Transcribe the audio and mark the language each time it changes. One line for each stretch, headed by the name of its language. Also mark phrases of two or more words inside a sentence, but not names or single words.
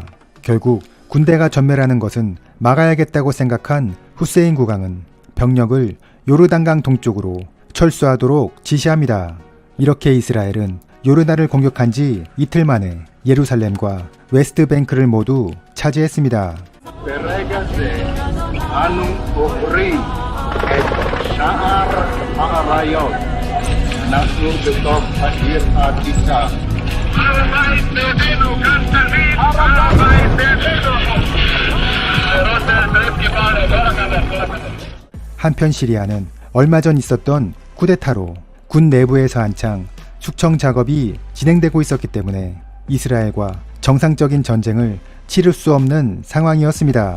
Korean: 결국 군대가 전멸하는 것은 막아야겠다고 생각한 후세인 국왕은 병력을 요르단강 동쪽으로 철수하도록 지시합니다. 이렇게 이스라엘은 요르단을 공격한 지 이틀 만에 예루살렘과 웨스트뱅크를 모두 차지했습니다.
Hebrew: ברגע זה אנו עוברים את שער האריות. אנחנו בתוך העיר העתיקה. הר הבית בידינו, כאן תמיד הר הבית בידינו.
Korean: 한편 시리아는 얼마 전 있었던 쿠데타로 군 내부에서 한창 숙청 작업이 진행되고 있었기 때문에 이스라엘과 정상적인 전쟁을 치를 수 없는 상황이었습니다.